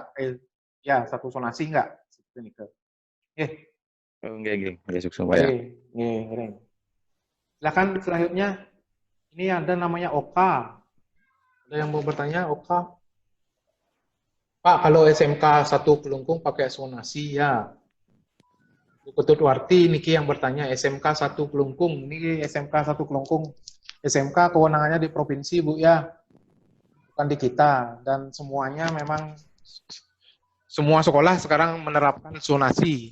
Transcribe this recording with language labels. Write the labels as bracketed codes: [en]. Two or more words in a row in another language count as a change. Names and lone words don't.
[id] Satu zonasi enggak? Seperti ini Sukses Pak ya. Silakan selanjutnya. Ini ada namanya Oka. Ada yang mau bertanya, Oka? Pak, kalau SMK 1 Kelungkung pakai zonasi ya. Bu Ketutwarti niki yang bertanya SMK 1 Kelungkung. Ini SMK 1 Kelungkung. SMK kewenangannya di provinsi, Bu ya. Bukan di kita dan semuanya memang semua sekolah sekarang menerapkan zonasi.